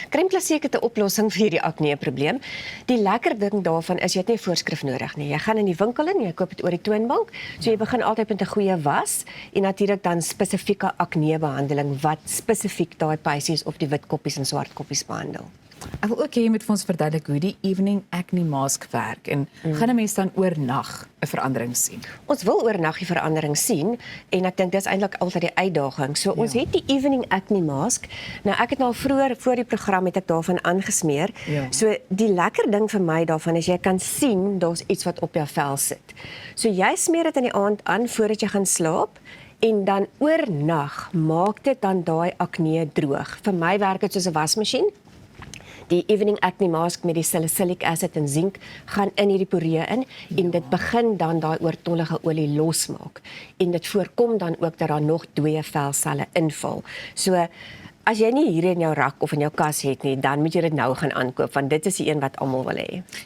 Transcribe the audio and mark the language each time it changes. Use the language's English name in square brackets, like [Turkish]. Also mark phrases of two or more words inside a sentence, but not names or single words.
[Afrikaans] Crème Classique het 'n oplossing vir hierdie akne probleem. Die lekker ding daarvan is jy het nie 'n voorskrif nodig nie. Jy gaan in die winkel in, jy koop dit oor die toonbank. So jy begin altyd met 'n goeie was en natuurlik dan spesifieke akne behandeling wat spesifiek daai peisies of die wit koppies en swart koppies behandel. Ek wil ook hê jy moet vir ons verduidelik hoe die [English] evening acne mask [Afrikaans] werk en gaan 'n mens dan oornag 'n verandering sien? Ons wil oornag die verandering sien en ek dink dis eintlik altyd die uitdaging. So ons het die [English] evening acne mask. [Afrikaans] Nou ek het nou vroeër voor die program het ek daarvan aangesmeer. Ja. So die lekker ding vir my daarvan is jy kan sien daar's iets wat op jou vel sit. So jy smeer dit in die aand aan voordat jy gaan slaap. En dan oornag maak dit dan daai akne droog. Vir my werk dit soos 'n wasmasjien. Die [English] evening acne mask [Afrikaans] met die [English] salicylic acid [Afrikaans] en zink gaan in hierdie poree in en dit begin dan daai oortollige olie losmaak. En dit voorkom dan ook dat daar nog dooie velselle inval. So as jy nie hier in jou rak of in jou kas het nie, dan moet jy dit nou gaan aankoop want dit is die een wat almal wil hê.